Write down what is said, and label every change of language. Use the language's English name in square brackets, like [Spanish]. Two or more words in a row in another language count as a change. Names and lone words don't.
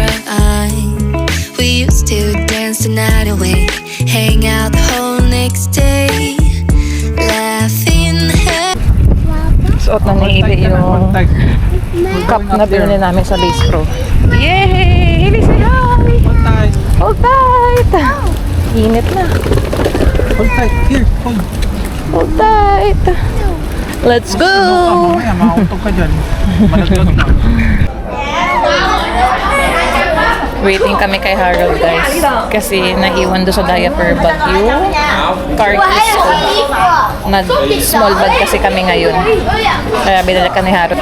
[English] We used to dance the night away, hang out the whole next day, laughing. [Filipino] Suot na ni Hailey yung cup na binili namin sa Base Pro. Yay! Hailey, [English] say hi! Hold tight. Hold tight! Init na. Hold tight. Here, hold. Hold tight! Let's go! [Filipino] Mamaya, makauntog ka dyan. Malaglag na. Waiting kami kay Harold, guys. Kasi naiwan doon sa diaper bag yung car keys ko. Nag- [English] small bag [Filipino] kasi kami ngayon. Kaya binala ka ni Harold.